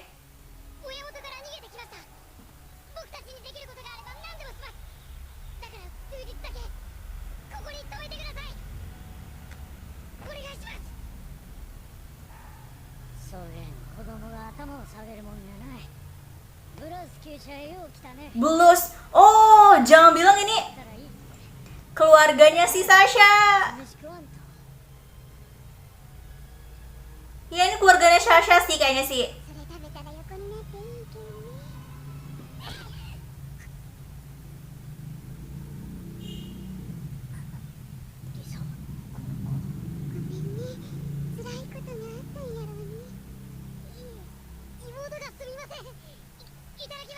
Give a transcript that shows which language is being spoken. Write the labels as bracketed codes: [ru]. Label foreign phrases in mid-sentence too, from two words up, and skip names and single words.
[ja] 親元から逃げてきました。僕たちにできることがあれば何でもします。だから数日だけここに泊めてください。お願いします。そげん子供が頭を下げるもんじゃない。ブラスキーちゃんよう来たね。 [id] Bulus. Oh, jangan bilang ini [ja] たらいい。 [id] keluarganya si Sasha. [ja] 寂しくあんた。 [id] Ya ini keluarganya Sasha sih kayaknya sih. [ja] それ食べたら横になっていいけどね。リサ、ごめんね。辛いことがあったんやろうね。いえ、妹がすみません。いただきます。